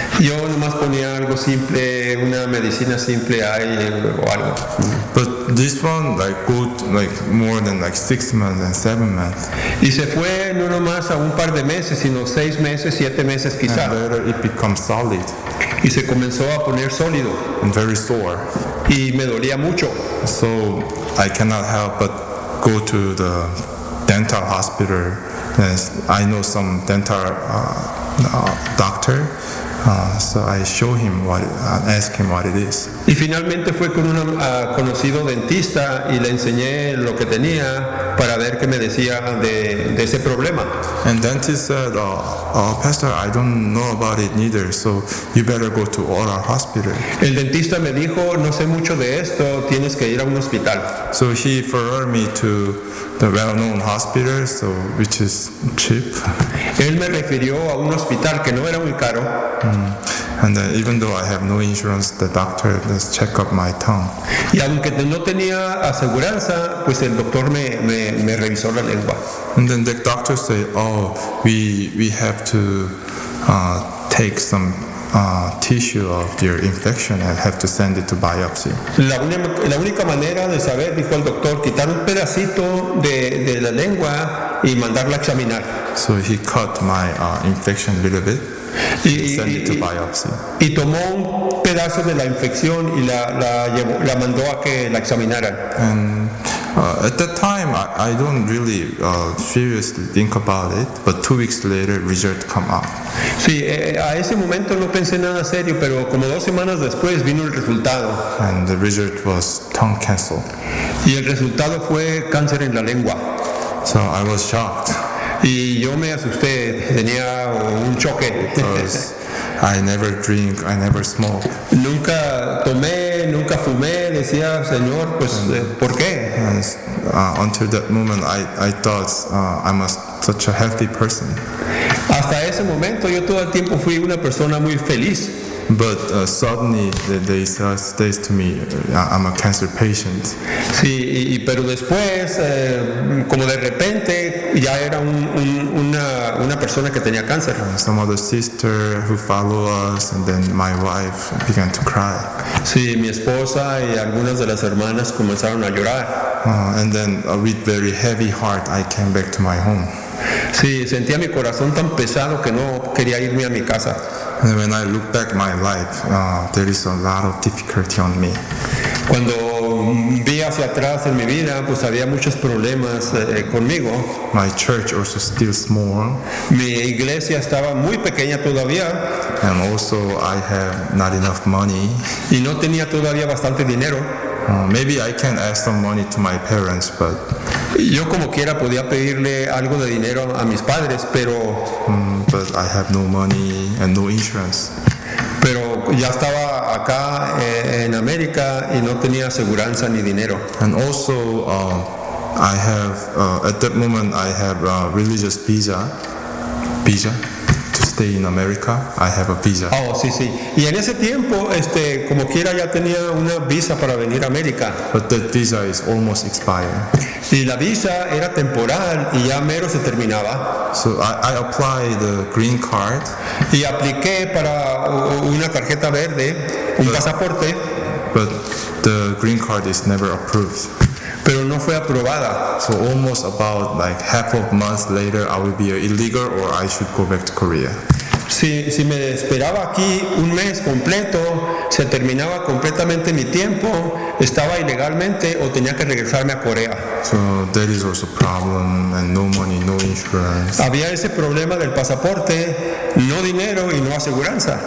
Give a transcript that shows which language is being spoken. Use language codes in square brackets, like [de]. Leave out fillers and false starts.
[es] Yo nomás ponía algo simple, una medicina simple ahí o algo. [en] But this one like good like more than like 6 months and 7 months. [es] Y se fue no nomás a un par de meses, sino 6 meses, 7 meses quizá. [en] And later it becomes solid. [es] Y se comenzó a poner sólido. [en] And very sore. [es] Y me dolía mucho. [en] So I cannot help but go to the dental hospital. Yes, I know some dental doctor So I show him what, ask him what it is. [es] Y finalmente fue con un conocido dentista y le enseñé lo que tenía para ver qué me decía de ese problema. [en] And dentist said, Pastor, I don't know about it neither, so you better go to oral hospital. [es] El dentista me dijo, no sé mucho de esto, tienes que ir a un hospital. [en] So he referred me to the well-known hospital, so which is cheap. [es] Él me refirió a un hospital que no era muy caro. [en] And even though I have no insurance, the doctor does check up my tongue. [es] Y aunque no tenía aseguranza, pues el doctor me revisó la lengua. [en] And then the doctor said, "Oh, we have to take some tissue of your infection and have to send it to biopsy." [es] La única manera de saber, dijo el doctor, quitar un pedacito de la lengua y mandarla a examinar. [en] So he cut my infection a little bit. Send it to biopsy. [es] Y tomó un pedazo de la infección y la mandó a que la examinaran. [en] And at that time, I don't really seriously think about it, but 2 weeks later, result come out. [es] Sí, a ese momento no pensé nada serio, pero como dos semanas después vino el resultado. [en] And the result was tongue cancer. [es] Y el resultado fue cáncer en la lengua. [en] So I was shocked. [es] Y yo me asusté, tenía un choque. [en] Because I never drink, I never smoke. [es] Nunca tomé, nunca fumé, decía, Señor, pues, ¿por qué? [en] Until that moment, I thought I'm such a healthy person. [es] Hasta ese momento, yo todo el tiempo fui una persona muy feliz. [en] But suddenly they say to me, I'm a cancer patient. [es] Sí, y pero después, como de repente, ya era una persona que tenía cáncer. [en] Some other sister who followed us, and then my wife began to cry. [es] Sí, mi esposa y algunas de las hermanas comenzaron a llorar. [en] And then with very heavy heart, I came back to my home. [es] Sí, sentía mi corazón tan pesado que no quería irme a mi casa. [en] And when I look back my life, there is a lot of difficulty on me. [es] Cuando vi hacia atrás en mi vida, pues había muchos problemas conmigo. [en] My church also still small. [es] Mi iglesia estaba muy pequeña todavía. [en] And also I have not enough money. [es] Y no tenía todavía bastante dinero. [en] Maybe I can ask some money to my parents, but [es] yo como quiera podía pedirle algo de dinero a mis padres, pero [en] but I have no money and no insurance. [es] Pero ya estaba acá en América y no tenía aseguranza ni dinero. [en] And also I have at that moment I have a religious visa to stay in America. I have a visa. [es] Oh, sí, sí. Y en ese tiempo como quiera ya tenía una visa para venir a América. [en] But that visa is almost expired. [es] Y la visa era temporal y ya mero se terminaba. [en] So I applied the green card. [es] Y apliqué para una tarjeta verde, pasaporte. [en] But the green card is never approved. [es] Pero no fue aprobada. [en] So almost about like half of a month later, I will be illegal or I should go back to Korea. [es] Si me esperaba aquí un mes completo, se terminaba completamente mi tiempo, estaba ilegalmente o tenía que regresarme a Corea. [en] So there is also a problem and no money, no insurance. [es] Había ese problema del pasaporte, no dinero y no aseguranza.